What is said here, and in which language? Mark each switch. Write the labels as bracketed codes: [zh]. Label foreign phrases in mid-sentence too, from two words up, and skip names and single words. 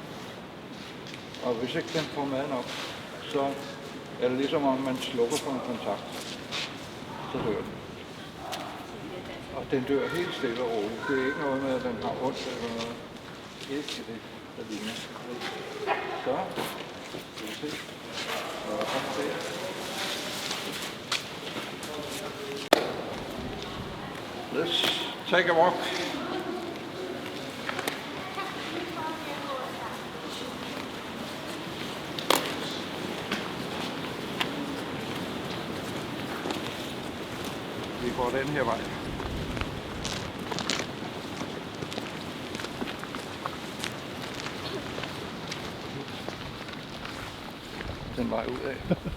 [da] Og hvis ikke den får mad nok, så er det ligesom om man slukker for en kontakt. Så dør den. Og den dør helt stille og roligt. Det er ikke noget med, at den har ondt eller noget. Ikke det, der ligner. Så, skal vi se. Og så der. [en] Let's take a walk. [da] Vi går den her vej. Den vej ud af.